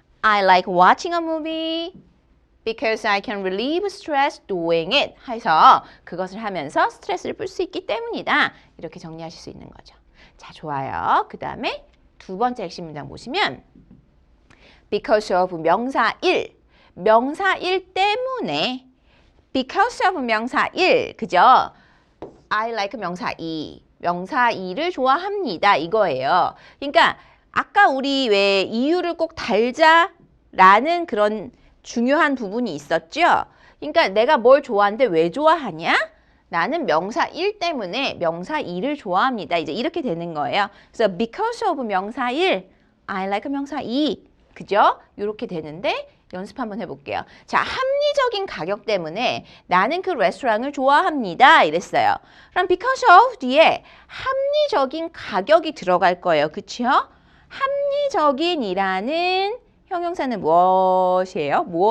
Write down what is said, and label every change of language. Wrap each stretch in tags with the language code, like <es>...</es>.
<en>I like watching a movie because I can relieve stress doing it.</en> <ko>해서 그것을 하면서 스트레스를 풀 수 있기 때문이다. 이렇게 정리하실 수 있는 거죠. 자, 좋아요. 그 다음에 두 번째 핵심 문장 보시면 because of 명사 1. 명사 1 때문에 because of 명사 1. 그죠? I like 명사 2. 명사 2를 좋아합니다. 이거예요. 그러니까 아까 우리 왜 이유를 꼭 달자라는 그런 중요한 부분이 있었죠? 그러니까 내가 뭘 좋아하는데 왜 좋아하냐? 나는 명사 1 때문에 명사 2를 좋아합니다. 이제 이렇게 되는 거예요.</ko> <en>그래서 because of 명사 1, I like 명사 2.</en> <ko>그죠? 이렇게 되는데 연습 한번 해볼게요. 자, 합리적인 가격 때문에 나는 그 레스토랑을 좋아합니다. 이랬어요. 그럼 because of 뒤에 합리적인 가격이 들어갈 거예요. 그쵸? 합리적인이라는 형용사는 무엇이에요?</ko>